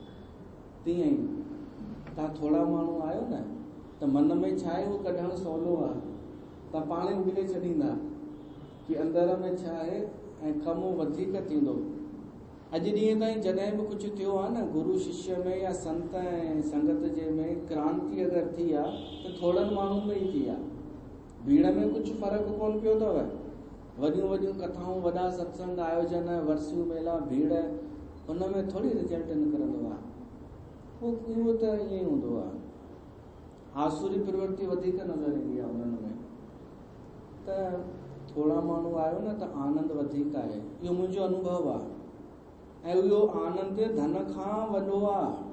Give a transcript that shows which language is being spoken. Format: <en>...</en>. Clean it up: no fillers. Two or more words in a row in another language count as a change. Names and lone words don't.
<sd>तीअं ई तव्हां थोरा माण्हू आहियो न, त मन में छा आहे उहो कढणु सवलो आहे, तव्हां पाण ई उगले छॾींदा कि अंदर में छा आहे, ऐं कमु वधीक थींदो। अॼु ॾींहं ताईं जॾहिं बि कुझु थियो आहे न गुरु शिष्य में या संत ऐं संगत जे में क्रांति अगरि थी आहे त थोरनि माण्हुनि में ई थी आहे। भीड़ में कुझु फ़र्क़ु कोन पियो अथव। वॾियूं वॾियूं कथाऊं, वॾा सत्संग आयोजन, वर्सियूं मेला, भीड़, हुन में थोरी रिजल्ट निकिरंदो आहे। उहो त ईअं ई हूंदो आहे। आसुरी प्रवृत्ति वधीक नज़र ईंदी आहे उन्हनि में। त थोरा माण्हू आयो न त आनंद वधीक आहे, इहो मुंहिंजो अनुभव आहे। ऐं इहो आनंद धन खां वॾो आहे।</sd>